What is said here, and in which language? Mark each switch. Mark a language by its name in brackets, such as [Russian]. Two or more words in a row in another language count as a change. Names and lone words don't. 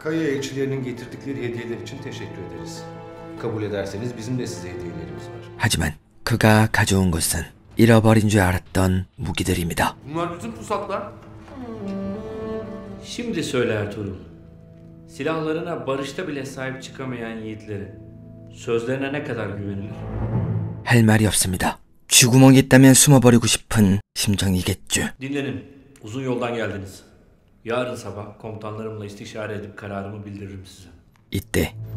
[Turkish] Kayı elçilerinin getirdikleri hediyeler için teşekkür ederiz. Kabul ederseniz bizim de size hediyelerimiz var. [Korean] 하지만 그가 가져온 것은 잃어버린 줄 알았던 무기들입니다. [Turkish] Bunlar bütün pusatlar. Şimdi söyle Ertuğrul. Silahlarına barışta bile sahip çıkamayan yiğitlerin sözlerine ne kadar güvenilir? [Korean] 할 말이 없습니다. 쥐구멍이 있다면 숨어버리고 싶은 심정이겠죠. [Turkish] Dinlenin. Uzun yoldan geldiniz. Yarın sabah komutanlarımla istişare edip kararımı bildiririm size. [Korean] 이때